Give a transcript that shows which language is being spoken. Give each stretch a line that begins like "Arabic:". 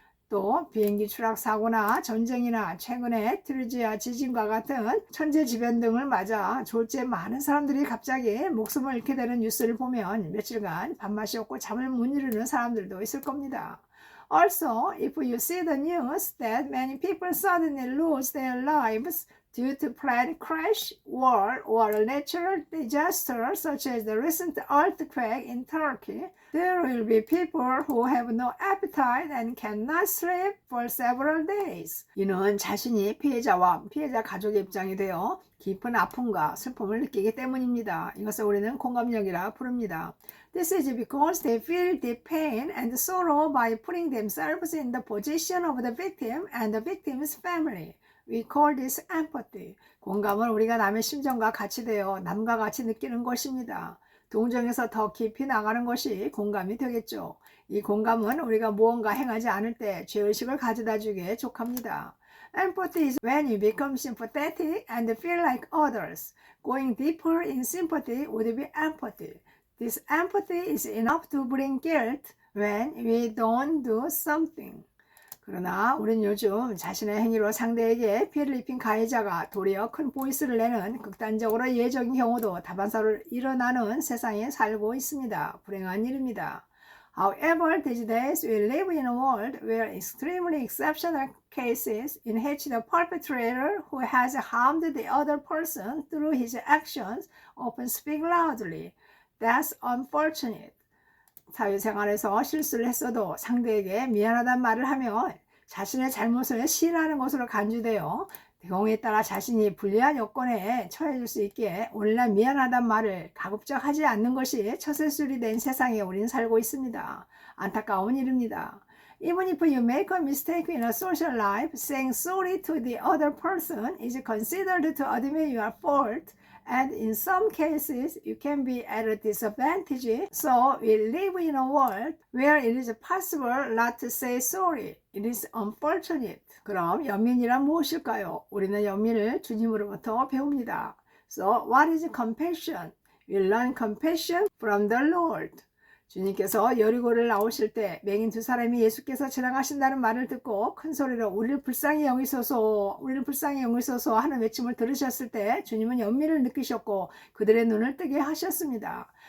Korean: 또 비행기 추락 사고나 전쟁이나 최근에 트리지아 지진과 같은 천재지변 등을 맞아 졸지에 많은 사람들이 갑자기 목숨을 잃게 되는 뉴스를 보면 며칠간 밥맛이 없고 잠을 못 이루는 사람들도 있을 겁니다.
English: Also, if you see the news that many people suddenly lose their lives due to plane crash, war, or a natural disaster such as the recent earthquake in Turkey, there will be people who have no appetite and cannot sleep for several days.
Korean: 이는 자신이 피해자와 피해자 가족의 입장이 되어 깊은 아픔과 슬픔을 느끼기 때문입니다. 이것을 우리는 공감력이라 부릅니다.
English: This is because they feel deep pain and sorrow by putting themselves in the position of the victim and the victim's family. We call this empathy.
Korean: 공감은 우리가 남의 심정과 같이 되어 남과 같이 느끼는 것입니다. 동정에서 더 깊이 나가는 것이 공감이 되겠죠. 이 공감은 우리가 무언가 행하지 않을 때 죄의식을 가져다 주기에 족합니다.
English: Empathy is when you become sympathetic and feel like others. Going deeper in sympathy would be empathy. This empathy is enough to bring guilt when we don't do something.
Korean: 그러나 우린 요즘 자신의 행위로 상대에게 피해를 입힌 가해자가 도리어 큰 보이스를 내는 극단적으로 예외적인 경우도 다반사로 일어나는 세상에 살고 있습니다. 불행한 일입니다.
English: However, these days we live in a world where extremely exceptional cases in which the perpetrator who has harmed the other person through his actions often speak loudly. That's unfortunate.
Korean: 사회생활에서 실수를 했어도 상대에게 미안하다는 말을 하며 자신의 잘못을 시인하는 것으로 간주되어 경우에 따라 자신이 불리한 여건에 처해질 수 있기에 오늘날 미안하다는 말을 가급적 하지 않는 것이 처세술이 된 세상에 우린 살고 있습니다. 안타까운 일입니다.
English: Even if you make a mistake in a social life, saying sorry to the other person is considered to admit your fault. And in some cases, you can be at a disadvantage. So we live in a world where it is possible not to say sorry. It is unfortunate.
Korean: 그럼 연민이란 무엇일까요? 우리는 연민을 주님으로부터 배웁니다.
English: So what is compassion? We learn compassion from the Lord.
Korean: 주님께서 여리고를 나오실 때 맹인 두 사람이 예수께서 지나가신다는 말을 듣고 큰 소리로 우리를 불쌍히 여기소서 우리를 불쌍히 여기소서 하는 외침을 들으셨을 때 주님은 연민을 느끼셨고 그들의 눈을 뜨게 하셨습니다.